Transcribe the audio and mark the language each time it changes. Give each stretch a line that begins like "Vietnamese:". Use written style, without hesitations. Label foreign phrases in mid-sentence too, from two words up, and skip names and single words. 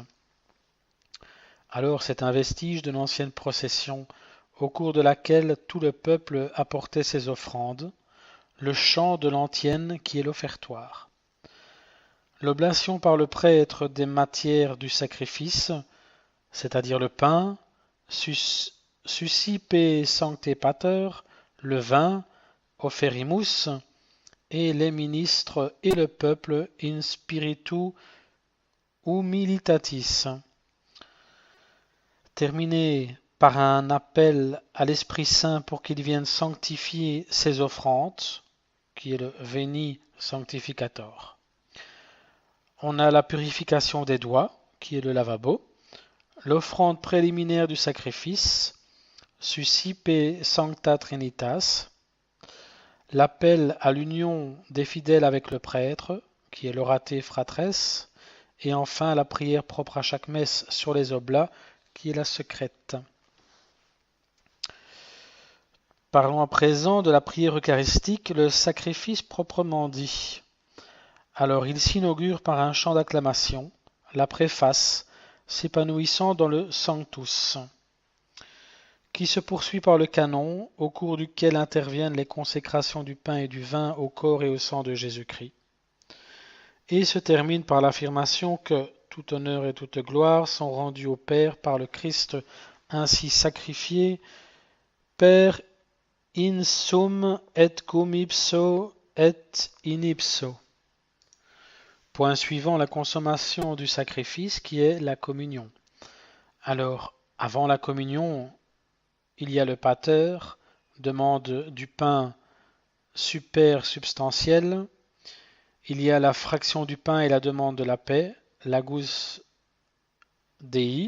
French: Alors c'est un vestige de l'ancienne procession, au cours de laquelle tout le peuple apportait ses offrandes, le chant de l'antienne qui est l'offertoire. L'oblation par le prêtre des matières du sacrifice, c'est-à-dire le pain,
Latin: suscipe sancte pater,
French: le vin, offerimus, et les ministres et le peuple
Latin: in spiritu humilitatis.
French: Terminé par un appel à l'Esprit Saint pour qu'il vienne sanctifier ses offrandes, qui est le
Latin: Veni Sanctificator.
French: On a la purification des doigts, qui est le lavabo, l'offrande préliminaire du sacrifice,
Latin: Suscipe Sancta Trinitas,
French: l'appel à l'union des fidèles avec le prêtre, qui est l'
Latin: orate fratres,
French: et enfin la prière propre à chaque messe sur les oblats, qui est la secrète. Parlons à présent de la prière eucharistique, le sacrifice proprement dit. Alors il s'inaugure par un chant d'acclamation, la préface, s'épanouissant dans le Sanctus, qui se poursuit par le canon, au cours duquel interviennent les consécrations du pain et du vin au corps et au sang de Jésus-Christ, et se termine par l'affirmation que tout honneur et toute gloire sont rendus au Père par le Christ ainsi sacrifié,
Latin: Per in sum et cum ipso et in ipso.
French: Point suivant, la consommation du sacrifice qui est la communion. Alors, avant la communion, il y a le pater, demande du pain super substantiel. Il y a la fraction du pain et la demande de la paix,
Latin: l'agus Dei.